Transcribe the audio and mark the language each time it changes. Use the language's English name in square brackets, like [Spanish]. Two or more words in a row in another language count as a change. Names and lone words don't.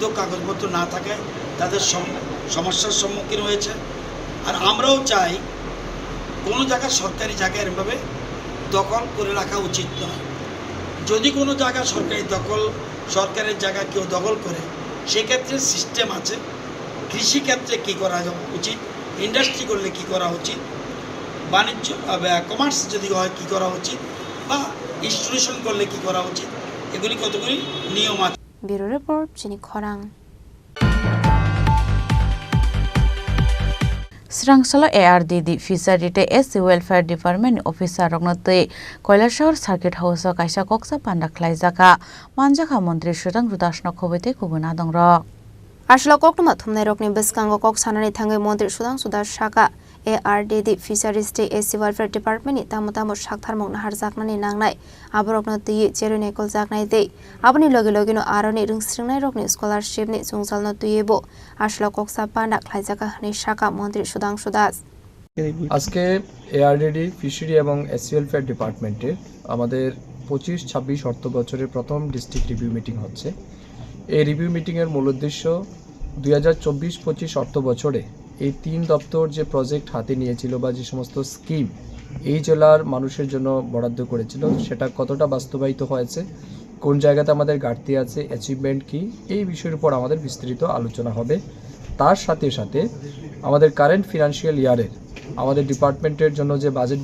[Bangla] কাগজপত্র না থাকায় তাদের সমস্যার সম্মুখীন হয়েছে আর আমরাও চাই কোনো জায়গা সরকারি জায়গা এরভাবে দখল করে রাখা উচিত নয় যদি কোনো জায়গা সরকারের জায়গা কেউ দখল করে সেক্ষেত্রে সিস্টেম আছে কৃষিক্ষেত্রে কী করা উচিত ইন্ডাস্ট্রি করলে কী করা উচিত বাণিজ্য কমার্স যদি হয় কী করা উচিত বা ইনস্টিটিউশন করলে কী করা উচিত এগুলি কতগুলি নিয়ম আছে ব্যুরো রিপোর্ট চিনি খরাং [Kok Borok] Srangshala ARDD Fishery SC Welfare Department Officer Rognotei Koilashahar Circuit House kaisa koksa panda khlaijaka manjaka Mantri Shudang Rudashno khobete kubuna dongrok Ashla koktuma thumnai rokni biskango kok sanani thangai Mantri Shudang Sudash Shaka ARDD Fisheries SC Welfare Department ni tamutamo shaktharmong nahar jaknani nangnai aborokno tui cherune kol jaknai dei aboni logi logino aroni rungsringnai rokni scholarship ni jungjalno tuibo ashla koksa panda khlaijaka ni Shaka Mantri Shudang Sudash [Bangla] আজকে ARDD ফিশারি এবং SC ওয়েলফেয়ার ডিপার্টমেন্টের আমাদের 25-26 অর্থ বছরের প্রথম [English] district review meeting [Bangla] হচ্ছে এই [English] review meeting [Bangla] মূল উদ্দেশ্য 2024-25 অর্থ বছরে এই তিন দপ্তর যে প্রজেক্ট হাতে নিয়েছিল বা যে সমস্ত স্কিম এই জেলার মানুষের জন্য বরাদ্দ করেছিল সেটা কতটা বাস্তবায়িত হয়েছে কোন জায়গাতে আমাদের ঘাটতি আছে অ্যাচিভমেন্ট কি এই বিষয়ের উপর আমাদের বিস্তারিত আলোচনা হবে তার সাথে সাথে আমাদের [English] current financial year [Bangla] আমাদের ডিপার্টমেন্টের জন্য যে বাজেট